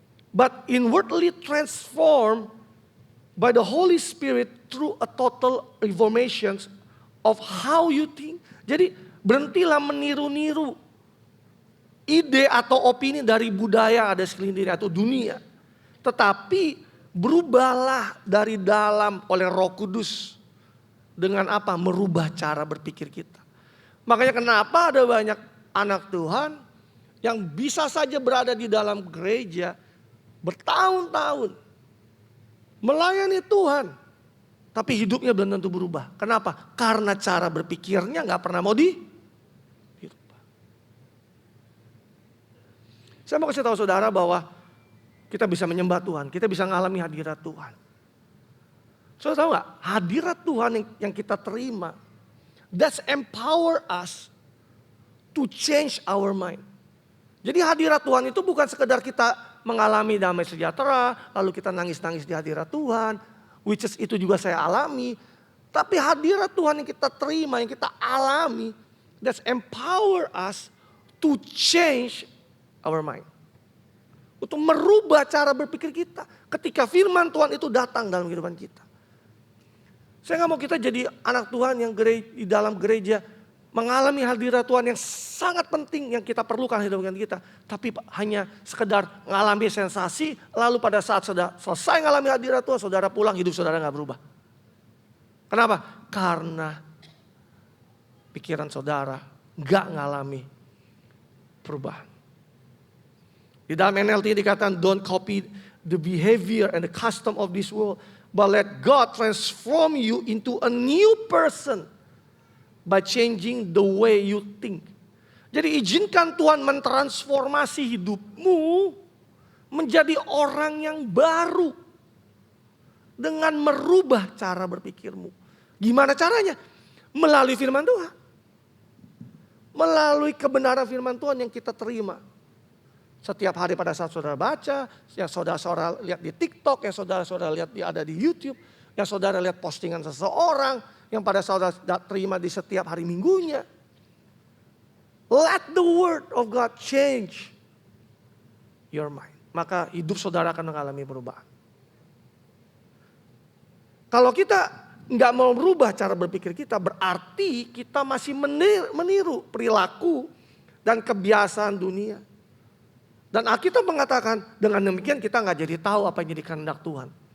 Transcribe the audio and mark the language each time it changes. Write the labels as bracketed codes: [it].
[en] But inwardly transform by the Holy Spirit through a total reformation of how you think. [id] Jadi berhentilah meniru-niru ide atau opini dari budaya ada sekeliling atau dunia. Tetapi berubahlah dari dalam oleh Roh Kudus. Dengan apa? Merubah cara berpikir kita. Makanya kenapa ada banyak anak Tuhan yang bisa saja berada di dalam gereja bertahun-tahun. Melayani Tuhan. Tapi hidupnya belum tentu berubah. Kenapa? Karena cara berpikirnya gak pernah mau dirubah. Saya mau kasih tahu saudara bahwa kita bisa menyembah Tuhan. Kita bisa mengalami hadirat Tuhan. Saudara tahu gak? Hadirat Tuhan yang kita terima. [en] That's empower us to change our mind. [id] Jadi hadirat Tuhan itu bukan sekedar kita mengalami damai sejahtera. Lalu kita nangis-nangis di hadirat Tuhan. [en] Which is [id] itu juga saya alami. Tapi hadirat Tuhan yang kita terima, yang kita alami. [en] That's empower us to change our mind. [id] Untuk merubah cara berpikir kita. Ketika firman Tuhan itu datang dalam kehidupan kita. Saya gak mau kita jadi anak Tuhan yang di dalam gereja mengalami hadirat Tuhan yang sangat penting yang kita perlukan hidup kita. Tapi hanya sekedar mengalami sensasi, lalu pada saat sudah selesai mengalami hadirat Tuhan, saudara pulang, hidup saudara gak berubah. Kenapa? Karena pikiran saudara gak mengalami perubahan. Di dalam NLT dikatakan, [en] don't copy the behavior and the custom of this world, but let God transform you into a new person by changing the way you think. [id] Jadi izinkan Tuhan mentransformasi hidupmu menjadi orang yang baru dengan merubah cara berpikirmu. Gimana caranya? Melalui firman Tuhan. Melalui kebenaran firman Tuhan yang kita terima. Setiap hari pada saat saudara baca, yang saudara-saudara lihat di TikTok, yang saudara-saudara lihat ada di YouTube, yang saudara lihat postingan seseorang, yang pada saudara terima di setiap hari minggunya. [en] Let the word of God change your mind. [id] Maka hidup saudara akan mengalami perubahan. Kalau kita nggak mau berubah cara berpikir kita, berarti kita masih meniru perilaku dan kebiasaan dunia. Dan Alkitab mengatakan dengan demikian kita nggak jadi tahu apa yang jadi kehendak Tuhan.